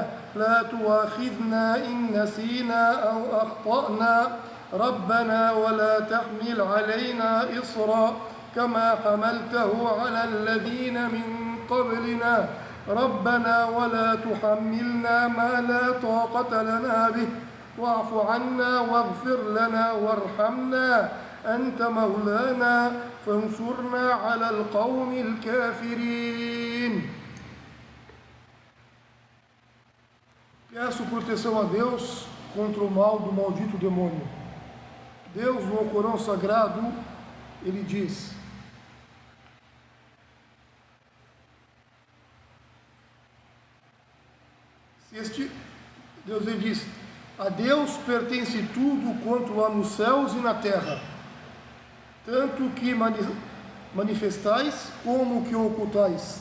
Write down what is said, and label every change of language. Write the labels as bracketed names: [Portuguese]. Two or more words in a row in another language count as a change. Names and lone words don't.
[Arabic] لا تؤاخذنا إن نسينا أو أخطأنا ربنا ولا تحمل علينا إصرا كما حملته على الذين من قبلنا ربنا ولا تحملنا ما لا طاقة لنا به واعف عنا واغفر لنا وارحمنا أنت مولانا فانصرنا على القوم الكافرين. [Portuguese] Peço proteção a Deus contra o mal do maldito demônio. Deus, no Alcorão Sagrado, ele diz: Deus ele diz: a Deus pertence tudo quanto há nos céus e na terra, tanto que manifestais como que ocultais.